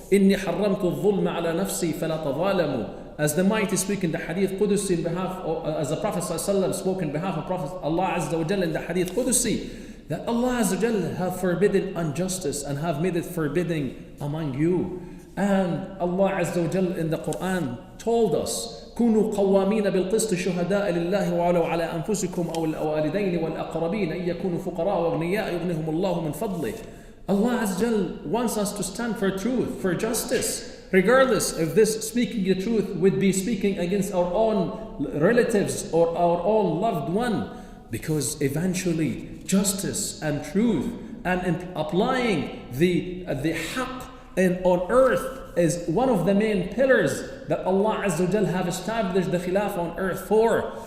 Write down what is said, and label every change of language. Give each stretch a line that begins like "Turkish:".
Arabic: إِنِّي حَرَّمْتُ الظُّلْمَ عَلَى نَفْسِي فَلَا تَظَالَمُوا.
English: As the mighty speak in the Hadith Qudusi in behalf of, as the Prophet ﷺ spoke in behalf of Prophet Allah Azza wa Jal in the Hadith Qudusi, that Allah Azza wa Jal have forbidden injustice and have made it forbidding among you. And Allah Azza wa Jal in the Quran told us,
Arabic: كونوا قوامين بالقسط شهداء لله ولو على أنفسكم أو الوالدين والأقربين إن يكونوا فقراء وأغنياء يغنيهم الله من فضله.
English: Allah Azza wa Jal wants us to stand for truth, for justice, regardless if this speaking the truth would be speaking against our own relatives or our own loved one. Because eventually justice and truth and applying the haqq on earth is one of the main pillars that Allah Azza wa Jal have established the khilafah on earth for.